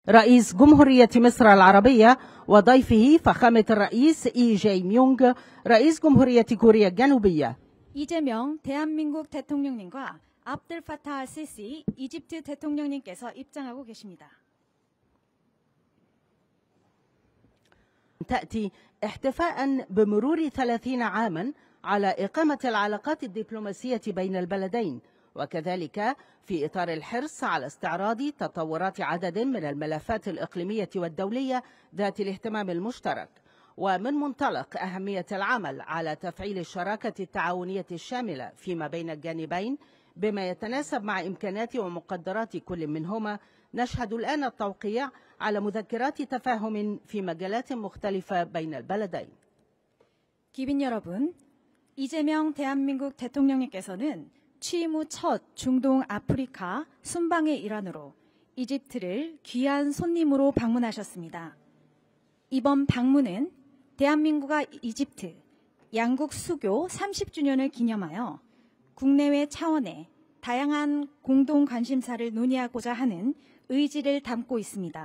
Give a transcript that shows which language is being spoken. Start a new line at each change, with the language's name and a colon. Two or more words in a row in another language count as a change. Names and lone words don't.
Arabic: رئيس جمهورية مصر العربية وضيفه فخامة الرئيس 이 제이명ung رئيس جمهورية كوريا الجنوبية.
Korean: 이재명 대한민국 대통령님과 압들 파타 알 시시 이집트 대통령님께서 입장하고 계십니다.
Arabic: تأتي احتفاء بمرور 30 عاما على إقامة العلاقات الدبلوماسية بين البلدين، وكذلك في إطار الحرص على استعراض تطورات عدد من الملفات الإقليمية والدولية ذات الاهتمام المشترك، ومن منطلق أهمية العمل على تفعيل الشراكة التعاونية الشاملة فيما بين الجانبين بما يتناسب مع إمكانات ومقدرات كل منهما. نشهد الآن التوقيع على مذكرات تفاهم في مجالات مختلفة بين البلدين.
Korean: 기빈 여러분, 이재명 대한민국 대통령님께서는 취임 후 첫 중동 아프리카 순방의 일환으로 이집트를 귀한 손님으로 방문하셨습니다. 이번 방문은 대한민국과 이집트 양국 수교 30주년을 기념하여 국내외 차원의 다양한 공동 관심사를 논의하고자 하는 의지를 담고 있습니다.